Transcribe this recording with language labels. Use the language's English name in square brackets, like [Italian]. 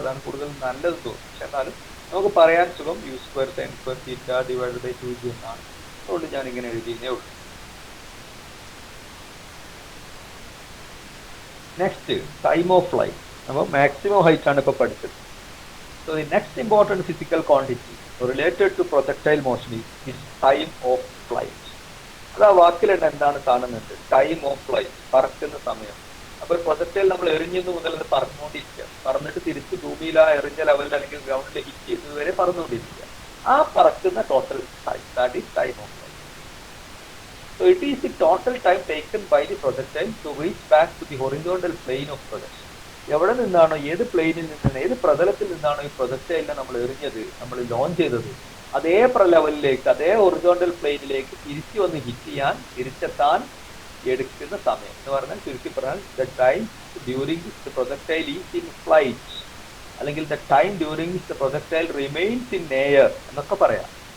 [Malayalam] അതാണ് കൂടുതൽ നല്ലത് തോന്നുന്നു. പക്ഷെ എന്നാലും നമുക്ക് പറയാൻ സുഖം U square sine square theta divide by 2g എന്നാണ്. അതുകൊണ്ട് ഞാൻ ഇങ്ങനെ എഴുതിയേ ഉള്ളൂ. Next time of flight. അപ്പോൾ മാക്സിമം ഹൈറ്റ് ആണ് ഇപ്പോൾ പഠിച്ചത്. [English] So the next important physical quantity related to projectile motion is time of flight. [Malayalam] അത് ആ വാക്കിലുണ്ട് എന്താണ് കാണുന്നത്, ടൈം ഓഫ് ഫ്ലൈറ്റ്, പറക്കുന്ന സമയം. അപ്പൊ പ്രൊജക്ടൈൽ നമ്മൾ എറിഞ്ഞത് മുതൽ അത് പറന്നുകൊണ്ടിരിക്കുക, പറന്നിട്ട് തിരിച്ച് ഭൂമിയിൽ ആ എറിഞ്ഞ ലെവലിൽ അല്ലെങ്കിൽ ഗ്രൗണ്ടിൽ ഹിറ്റ് ചെയ്തത് വരെ പറന്നുകൊണ്ടിരിക്കുക. ആ പറക്കുന്ന total time, [English] That is time of flight. So it is the total time taken by the projectile to reach back to the horizontal plane of projection. [Malayalam] എവിടെ നിന്നാണോ, ഏത് പ്ലെയിനിൽ നിന്നാണ്, ഏത് പ്രതലത്തിൽ നിന്നാണോ ഈ പ്രൊജക്ടൈലിനെ നമ്മൾ എറിഞ്ഞത്, നമ്മൾ ലോഞ്ച് ചെയ്തത്, അതേ ലെവലിലേക്ക്, അതേ ഹൊറിസോണ്ടൽ പ്ലെയിനിലേക്ക് തിരിച്ചു വന്ന് ഹിറ്റ് ചെയ്യാൻ, തിരിച്ചെത്താൻ എടുക്കുന്ന സമയം എന്ന് പറഞ്ഞാൽ, ചുരുക്കി പറഞ്ഞാൽ [English] the time during the projectile is in flight, [Malayalam] അല്ലെങ്കിൽ [English] the time during the projectile remains in air [Malayalam] എന്നൊക്കെ പറയാം.